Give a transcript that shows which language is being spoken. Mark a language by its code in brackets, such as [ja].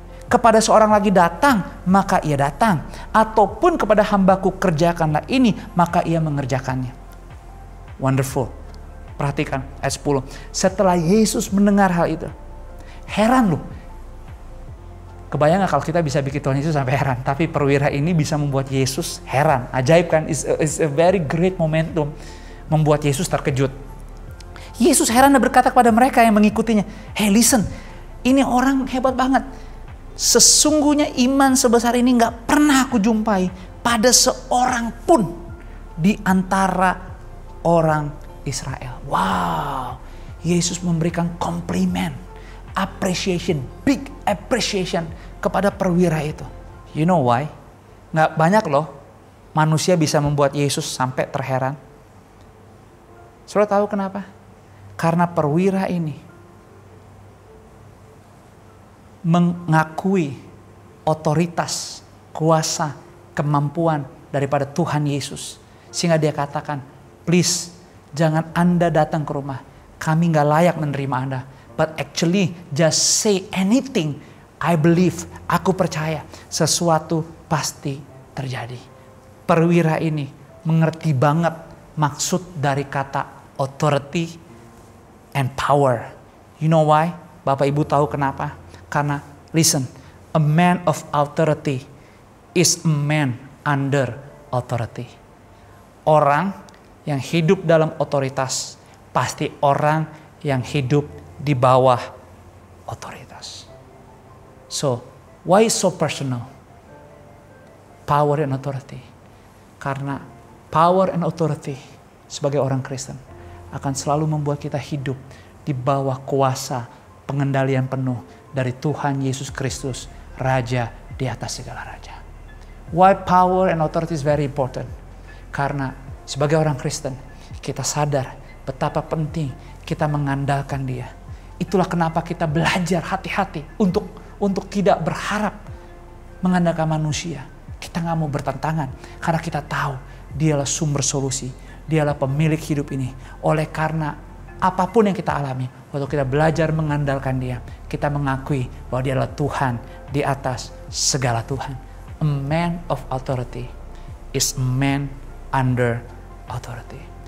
[id] Kepada seorang lagi datang, maka ia datang. Ataupun kepada hambaku kerjakanlah ini, maka ia mengerjakannya. [en] Wonderful. [id] Perhatikan ayat 10. Setelah Yesus mendengar hal itu, heran loh. Kebayang gak kalau kita bisa bikin Tuhan Yesus sampai heran. Tapi perwira ini bisa membuat Yesus heran. Ajaib kan? [en] It's a very great momentum. [id] Membuat Yesus terkejut. Yesus heran dan berkata kepada mereka yang mengikutinya, [en] hey listen, [id] ini orang hebat banget. Sesungguhnya iman sebesar ini gak pernah aku jumpai pada seorang pun di antara orang Israel. Wow, Yesus memberikan komplimen, [en] appreciation, big appreciation [id] kepada perwira itu. [en] You know why? [id] Gak banyak loh manusia bisa membuat Yesus sampai terheran. Saudara tahu kenapa? Karena perwira ini mengakui otoritas, kuasa, kemampuan daripada Tuhan Yesus. Sehingga dia katakan, please jangan Anda datang ke rumah. Kami gak layak menerima Anda. [en] But actually just say anything. I believe, [id] aku percaya sesuatu pasti terjadi. Perwira ini mengerti banget maksud dari kata [en] authority and power. You know why? [id] Bapak Ibu tahu kenapa? Karena [en] listen, a man of authority is a man under authority. [id] Orang yang hidup dalam otoritas pasti orang yang hidup di bawah otoritas. [en] So, why so personal? Power and authority. [id] Karena [en] power and authority [id] sebagai orang Kristen akan selalu membuat kita hidup di bawah kuasa pengendalian penuh dari Tuhan Yesus Kristus, Raja di atas segala raja. [en] Why power and authority is very important? [id] Karena sebagai orang Kristen, kita sadar betapa penting kita mengandalkan Dia. Itulah kenapa kita belajar hati-hati untuk tidak berharap mengandalkan manusia. Kita gak mau bertentangan karena kita tahu Dialah sumber solusi. Dialah pemilik hidup ini. Oleh karena apapun yang kita alami, waktu kita belajar mengandalkan Dia, kita mengakui bahwa Dia adalah Tuhan di atas segala Tuhan. [en] A man of authority is a man under authority.